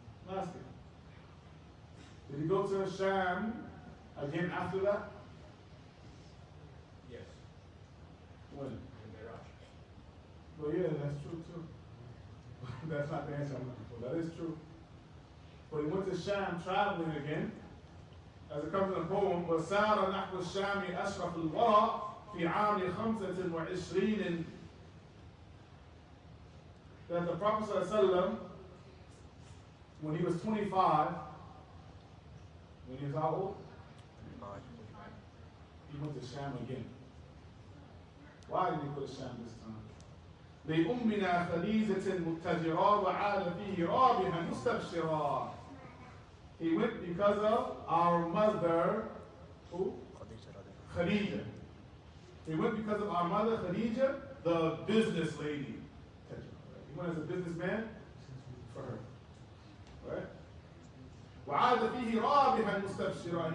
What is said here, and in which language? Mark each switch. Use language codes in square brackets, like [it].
[en] Ask it. Did he go to Sham again after that? Yes. When? In Iraq. Well, yeah, that's true too. That's not the answer I'm looking for. That is true. But he went to Sham traveling again. As it comes in the poem, [ar] وَسَارَ نَحْوَ الشَّامِ أَشْرَفُ الْوَرَى فِي عَامِ 25. [en] That the Prophet ﷺ, when he was 25, when he was how old? He went to Sham again. Why did he go to Sham this time? [ar] لأمنا خديجة متجرا وعاد فيه رابحا مستبشرا. [en] He went because of our mother, who? Khadija. He went because of our mother, Khadija, the business lady. He went as a businessman for her. [ar] Right? وعاد فيه رابحا مستبشرا.